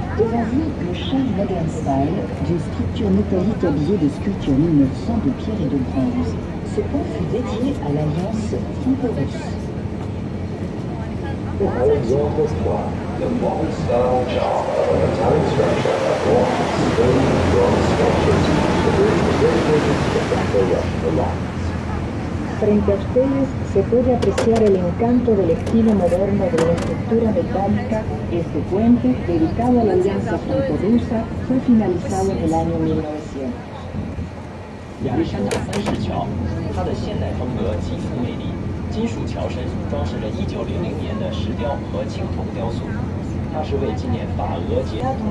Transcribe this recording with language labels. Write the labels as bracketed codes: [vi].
[fr] Devant vous, le charme modern style d'une structure métallique habillée de sculptures 1900 de pierre et de bronze. Ce pont fut dédié à l'alliance franco-russe. [en] Alexandre III, the modern style charm of a metallic structure adorned with stone and bronze sculptures, the bridge was dedicated to the Franco-Russian alliance. [es] Frente a ustedes se puede apreciar el encanto del estilo moderno de la estructura metálica. Este puente, dedicado a la alianza franco-rusa, fue finalizado en el año 1900. [zh] 亚历山大三世桥，它的现代风格极富魅力。金属桥身装饰着1900年的石雕和青铜雕塑，它是为纪念法俄节。